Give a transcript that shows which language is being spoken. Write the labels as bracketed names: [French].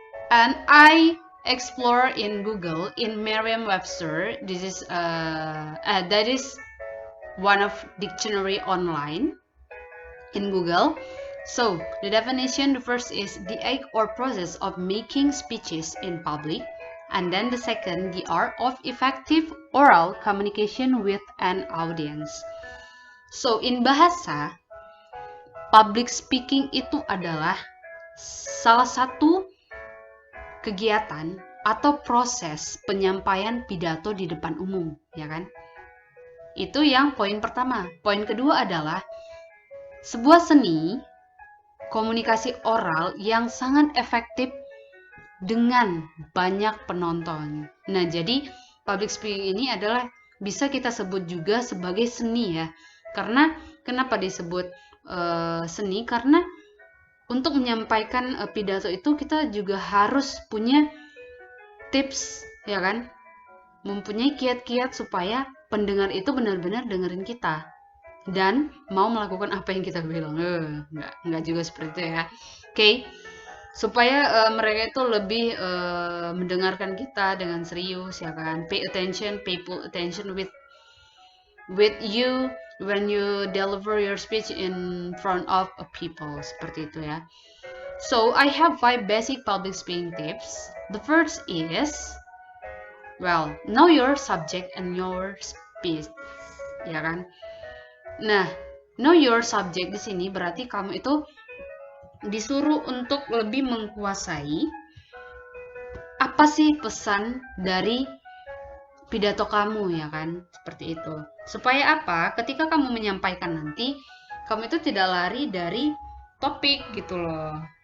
[English] And I explore in Google, in Merriam-Webster, that is one of dictionary online in Google. So, the definition, the first is the act or process of making speeches in public. And then the second, the art of effective oral communication with an audience. So, in bahasa, [Indonesian] public speaking itu adalah salah satu kegiatan atau proses penyampaian pidato di depan umum, ya kan? Itu yang poin pertama. Poin kedua adalah sebuah seni komunikasi oral yang sangat efektif dengan banyak penonton. Nah, jadi public speaking ini adalah bisa kita sebut juga sebagai seni ya. Karena kenapa disebut seni? Karena untuk menyampaikan pidato itu kita juga harus punya tips ya kan? Mempunyai kiat-kiat supaya pendengar itu benar-benar dengerin kita dan mau melakukan apa yang kita bilang. Enggak juga seperti itu ya. Oke. Supaya mereka itu lebih mendengarkan kita dengan serius ya kan. [English] Pay full attention with you when you deliver your speech in front of a people, [Indonesian] seperti itu ya. [English] So, I have 5 basic public speaking tips. The first is, well, know your subject and your speech, [Indonesian] ya kan? Nah, [English] know your subject [Indonesian] di sini berarti kamu itu disuruh untuk lebih menguasai apa sih pesan dari pidato kamu ya kan, seperti itu. Supaya apa? Ketika kamu menyampaikan nanti, kamu itu tidak lari dari topik gitu loh.